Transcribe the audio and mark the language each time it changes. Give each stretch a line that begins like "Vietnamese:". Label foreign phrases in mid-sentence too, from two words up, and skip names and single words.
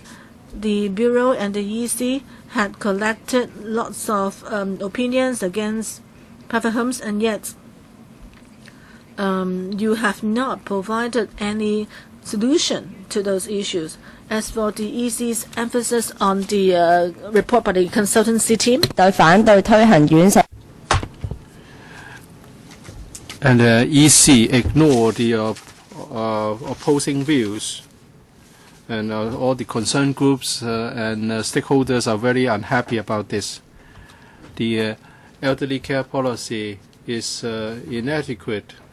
English: The Bureau and the EC had collected lots of opinions against private homes, and yet you have not provided any solution to those issues. As for the EC's emphasis on the report by the consultancy team,
Cantonese: 對反對推行院舍
English: and EC ignore the opposing views, and all the concerned groups and stakeholders are very unhappy about this. The elderly care policy is inadequate.